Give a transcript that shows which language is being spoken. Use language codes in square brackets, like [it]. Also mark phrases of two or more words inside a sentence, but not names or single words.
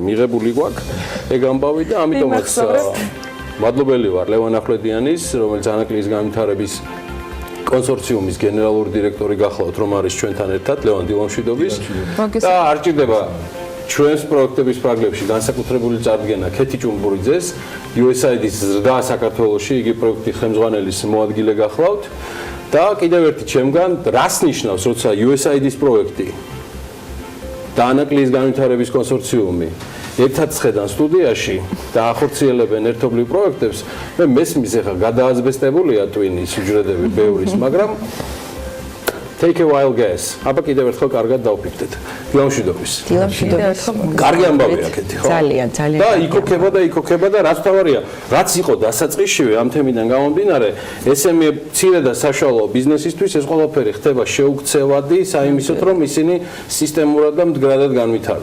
[ka] მიღებული გვაქვს ეგ ამბავი და ამიტომაც მადლობელი ვარ ლევან ახვლედიანის, რომელიც ანაკლის განვითარების კონსორციუმის გენერალური დირექტორი გახლავთ, რომ არის ჩვენთან ერთად, ლევან დილამშვიდობის და არ ჭირდება ჩვენს პროექტების ფარგლებში განსაკუთრებული წარდგენა ქეთი ჭუმბურიძეს, USAID-ის ზრდა საქართველოში, იგი პროექტის ხელმძღვანელის მოადგილე გახლავთ და კიდევ ერთი ჩემგან, რას ნიშნავს, როცა USAID-ის პროექტი და ანაკლის განვითარების კონსორციუმი ერთად ხედან სტუდიაში და ახორციელებენ ერთობლივ პროექტებს, მე მესმის ახლა გადააზბესტებულია ტვინის უჯრედები ბევრის, მაგრამ [en] take a wild guess. [ka] აბა კიდევ ერთხელ კარგად დავფიქრდეთ. დილამშვიდობის. დილამშვიდობის. კარგი ამბავია კეთი, ხო? ძალიან. და იქოქება და რაც თავარია, რაც იყო დასაწყისშივე ამ თემიდან გამომდინარე, SME მცირე და საშუალო ბიზნესისთვის ეს ყველაფერი ხდება შეუქცევადი, საიმისოდ რომ ისინი სისტემურად და მდგრადად განვითარდნენ.